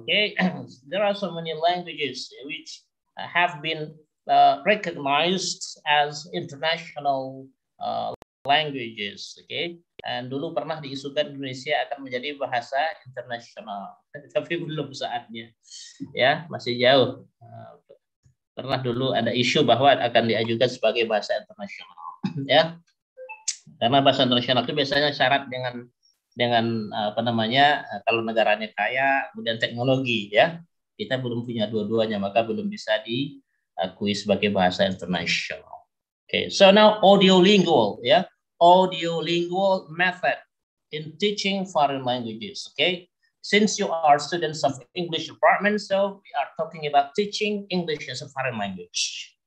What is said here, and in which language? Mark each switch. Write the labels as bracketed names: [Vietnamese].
[English] Okay, there are so many languages which have been recognized as international languages. [Indonesian] Okay, dan dulu pernah diisukan Indonesia akan menjadi bahasa internasional, tapi belum saatnya. Ya, masih jauh. Pernah dulu ada isu bahwa akan diajukan sebagai bahasa internasional. Ya, karena bahasa internasional itu biasanya syarat dengan apa namanya, kalau negaranya kaya, kemudian teknologi, ya. kita belum punya dua-duanya, maka belum bisa diakui sebagai bahasa internasional. [English] Okay, so now audiolingual, ya, audiolingual method in teaching foreign languages. Okay, since you are students of English department, so we are talking about teaching English as a foreign language.